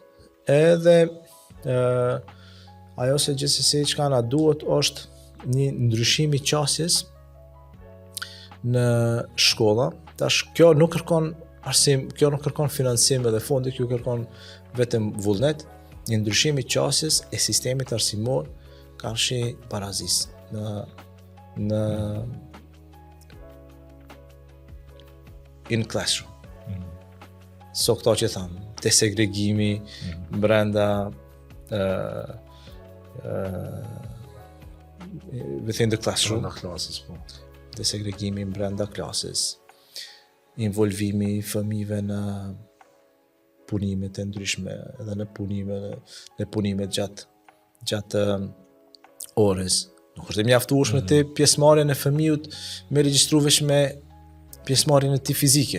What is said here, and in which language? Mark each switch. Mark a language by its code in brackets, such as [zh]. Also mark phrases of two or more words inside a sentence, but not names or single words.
[sq] Edhe ajo se gjithsesi çka na duhet është një ndryshim i qasjes në shkolla. Tash kjo nuk kërkon arsim, kjo nuk kërkon financim edhe fondi, kjo kërkon vetëm vullnet, një ndryshim i qasjes e sistemit arsimor karshi barazis në [en] in classroom. [sq] So këto që thamë, desegregimi brenda [en] within the classroom, [sq] Brenda klasës, po. desegregimi brenda klasës, involvimi i fëmijëve në punimet e ndryshme edhe në punimet gjatë orës. Nuk është e mjaftueshme te pjesëmarrja e fëmijët me regjistru veç me pjesëmarrjen e tij fizike.